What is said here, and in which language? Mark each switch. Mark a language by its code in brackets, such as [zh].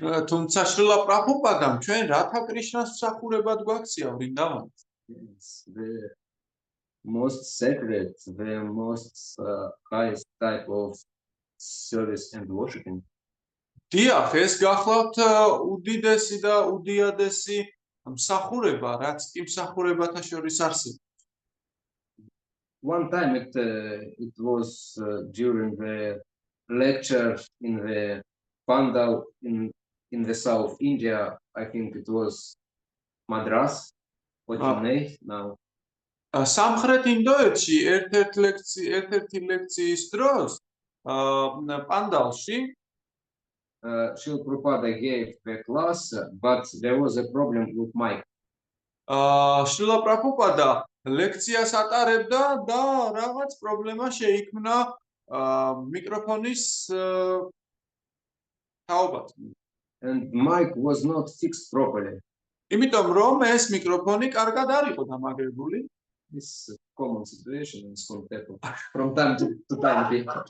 [ka] თუმცა შრილა პრაბჰუპადამ ჩვენ რათა კრიშნას მსახურებად გვაქცია ვრინდავანში. [en] It's the most sacred, the most highest type of service and worshiping. [ka] დიახ, ეს გახლავთ უდიდესი და უდიადესი მსახურება, რაც კი მსახურებათა შორის არსებობს. [en] One time it was during the lecture in the Pandal in the South India. I think it was Madras or Chennai now. [ka] სამხრეთ ინდოეთში ერთ-ერთი ლექციის დროს პანდალში [en] Srila Prabhupada gave the class, but there was a problem with mic. [ka] შრილა პრაბჰუპადა ლექციას ატარებდა და რაღაც პრობლემა შეიქმნა მიკროფონის თაობად. [en] And mic was not fixed properly. [ka] იმიტომ რომ ეს მიკროფონი კარგად არ იყო დამაგრებული. [en] This is a common situation in some people from time to time.